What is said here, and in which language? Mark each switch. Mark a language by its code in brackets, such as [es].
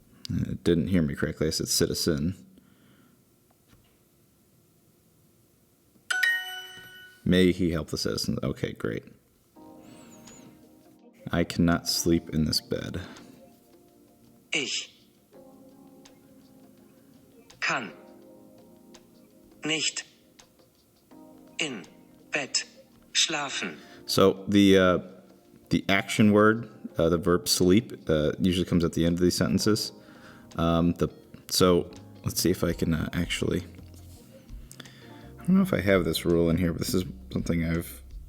[en] It didn't hear me correctly. I said citizen. May he help the citizen? Okay, great. I cannot sleep in this bed. [de] Ich kann nicht in Bett schlafen. [en] So the action word, the verb sleep, usually comes at the end of these sentences. So let's see if I can actually. I don't know if I have this rule in here, but this is something I've.